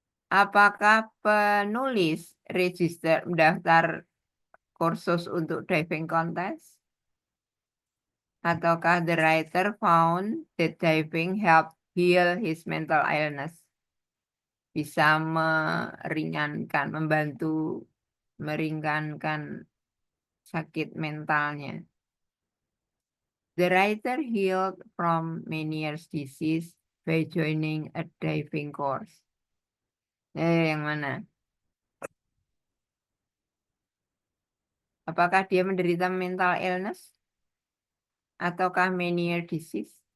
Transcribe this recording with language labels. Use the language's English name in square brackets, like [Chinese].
[Indonesian] Apakah penulis mendaftar kursus untuk diving contest? Ataukah [English] the writer found that diving helped heal his mental illness? [Indonesian] Bisa membantu meringankan sakit mentalnya. [English] The writer healed from many years disease by joining a diving course. [Indonesian] Yang mana? Apakah dia menderita mental illness? Ataukah [English] many year disease?